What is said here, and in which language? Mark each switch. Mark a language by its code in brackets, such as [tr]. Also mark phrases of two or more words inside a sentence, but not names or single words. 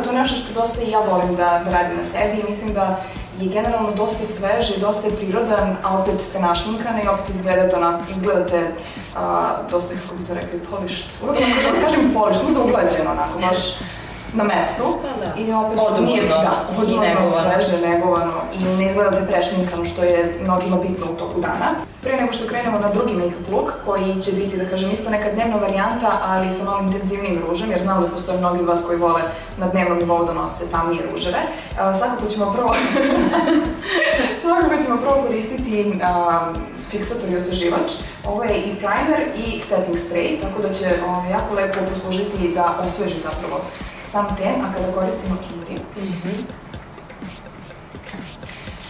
[sr] To je nešto što dosta i ja volim da radim na sebi i mislim da je generalno dosta svež i dosta je prirodan, a opet ste našminkane i opet izgledate dosta, kako bi to rekli, polished. Kažem polished, možda uglađeno onako, baš na mestu. I opet odmorno, sveže, negovano i ne izgledate prešminkano što je mnogima bitno u toku dana. Pre nego što krenemo na drugi [en] make-up look, [sr] koji će biti, da kažem, isto neka dnevna varijanta, ali sa malo intenzivnijim ružem, jer znam da postoje mnogi od vas koji vole na dnevnom nivou da nose tamnije ruževe. Svakako ćemo prvo koristiti fiksator i osveživač. Ovo je i primer i [en] setting spray, [sr] tako da će jako lepo poslužiti da osveži zapravo sam ten, a kada koristimo kimri.